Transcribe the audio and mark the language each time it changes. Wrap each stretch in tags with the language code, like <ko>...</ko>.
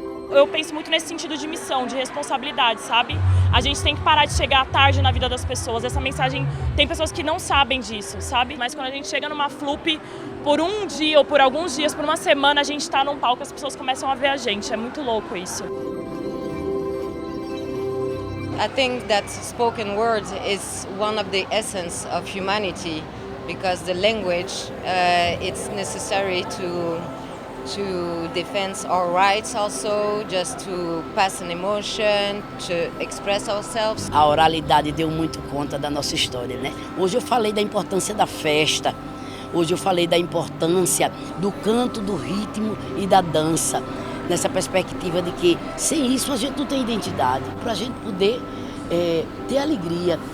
<pt>Eu penso muito nesse sentido de missão, de responsabilidade, sabe? A gente tem que parar de chegar tarde na vida das pessoas. Essa mensagem, tem pessoas que não sabem disso, sabe? Mas quando a gente chega numa Flup, por um dia ou por alguns dias, por uma semana, a gente tá num palco e as pessoas começam a ver a gente. É muito louco isso.</pt> <en>I think that spoken word is one of the essence of humanity, because the language, it's necessary to defend our rights also, just to pass an emotion, to express ourselves.</en> <pt>A oralidade deu muito conta da nossa história, né? Hoje eu falei da importância da festa, hoje eu falei da importância do canto, do ritmo e da dança, nessa perspectiva de que sem isso a gente não tem identidade, para a gente poder ter alegria.</pt>